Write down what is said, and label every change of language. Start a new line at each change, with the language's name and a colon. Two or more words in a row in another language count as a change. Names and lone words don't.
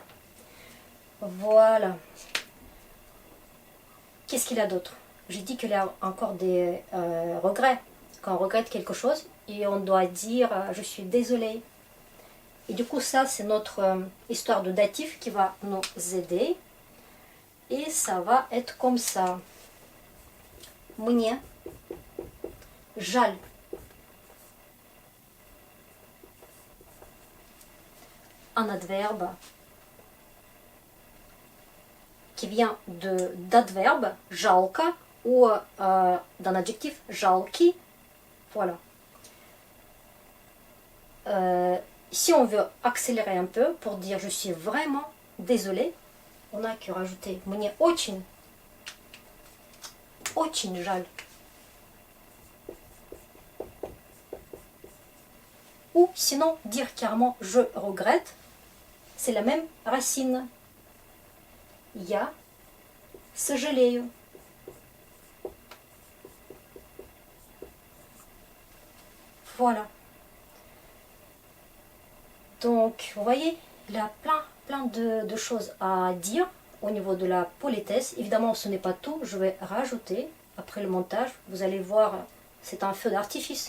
French: Voilà. Qu'est-ce qu'il a d'autre? J'ai dit qu'il y a encore des regrets. Quand on regrette quelque chose, et on doit dire je suis désolé. Et du coup, ça, c'est notre histoire de datif qui va nous aider. Et ça va être comme ça.
Russian: Мне жаль.
French: Un adverbe qui vient d'adverbe жалко ou d'un adjectif жалкий. Voilà. Si on veut accélérer un peu pour dire je suis vraiment désolé, on a que rajouter
Russian: мне очень жаль.
French: Ou sinon dire carrément je regrette, c'est la même racine.
Russian: Я сожалею.
French: Voilà. Donc, vous voyez, il y a plein de choses à dire au niveau de la politesse. Évidemment, ce n'est pas tout. Je vais rajouter, après le montage, vous allez voir, c'est un feu d'artifice.